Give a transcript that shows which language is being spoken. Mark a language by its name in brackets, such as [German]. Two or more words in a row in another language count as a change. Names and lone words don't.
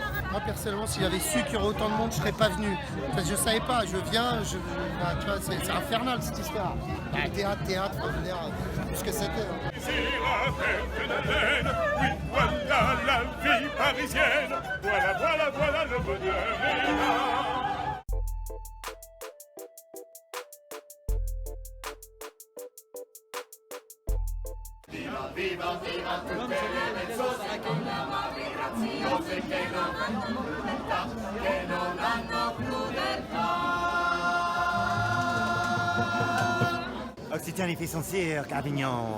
[French] Moi personnellement, si j'avais su qu'il y aurait autant de monde, je serais pas venu. Parce que je savais pas, tu vois, c'est infernal cette histoire. Théâtre, on va dire, tout ce que c'était. C'est la fête de laine, oui, voilà la vie parisienne. Voilà le bonheur est là. [Italian] Viva, viva, viva, tutte le persone con la migrazione che non hanno crudeltà, che non hanno crudeltà. [French] Occitanie fait son cirque, Avignon.